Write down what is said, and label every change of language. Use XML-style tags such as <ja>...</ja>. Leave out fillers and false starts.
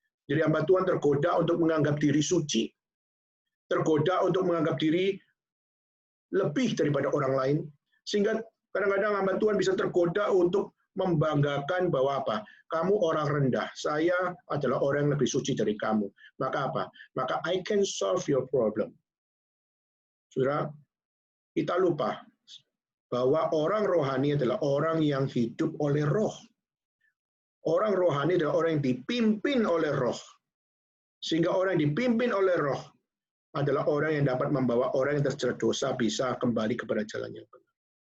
<id>Jadi hamba Tuhan tergoda untuk menganggap diri suci, tergoda untuk menganggap diri lebih daripada orang lain, sehingga kadang-kadang hamba Tuhan bisa tergoda untuk membanggakan bahwa apa? Kamu orang rendah, saya adalah orang yang lebih suci dari kamu. Maka apa? Maka</id> <en>I can solve your problem.</en> <id>Saudara, kita lupa bahwa orang rohani adalah orang yang hidup oleh roh. Orang rohani adalah orang yang dipimpin oleh roh. Sehingga orang yang dipimpin oleh roh adalah orang yang dapat membawa orang yang terjerat dosa bisa kembali kepada jalan yang benar.</id>